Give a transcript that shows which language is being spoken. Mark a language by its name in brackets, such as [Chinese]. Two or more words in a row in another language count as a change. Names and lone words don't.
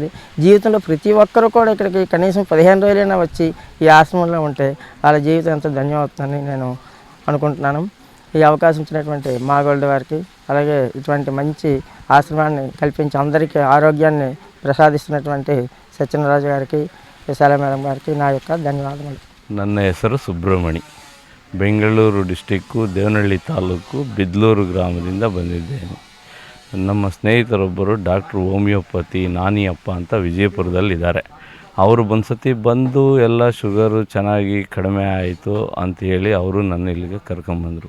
[Telugu] జీవితంలో ప్రతి ఒక్కరూ కూడా ఇక్కడికి కనీసం 15 రోజులైనా వచ్చి ఈ ఆశ్రమంలో ఉంటే వాళ్ళ జీవితం ఎంతో ధన్యమవుతుందని నేను అనుకుంటున్నాను. ఈ అవకాశం ఇచ్చినటువంటి మా గోల్డ్ వారికి, అలాగే ఇటువంటి మంచి ఆశ్రమాన్ని కల్పించి అందరికీ ఆరోగ్యాన్ని ప్రసాదిస్తున్నటువంటి సత్యనారాయణ గారికి, విశాల మేడం గారికి నా యొక్క ధన్యవాదములు. [Kannada] ನನ್ನ ಹೆಸರು ಸುಬ್ರಹ್ಮಣಿ. ಬೆಂಗಳೂರು ಡಿಸ್ಟಿಕ್ಕು ದೇವನಹಳ್ಳಿ ತಾಲೂಕು ಬಿದ್ಲೂರು ಗ್ರಾಮದಿಂದ ಬಂದಿದ್ದೇನೆ. ನಮ್ಮ ಸ್ನೇಹಿತರೊಬ್ಬರು [English] doctru homeopathy [Kannada] ನಾನಿಯಪ್ಪ ಅಂತ ವಿಜಯಪುರದಲ್ಲಿದ್ದಾರೆ. ಅವರು ಸತಿ ಬಂದು ಎಲ್ಲ ಶುಗರು ಚೆನ್ನಾಗಿ ಕಡಿಮೆ ಆಯಿತು ಅಂಥೇಳಿ ಅವರು ನನ್ನ ಇಲ್ಲಿಗೆ ಕರ್ಕೊಂಬಂದರು.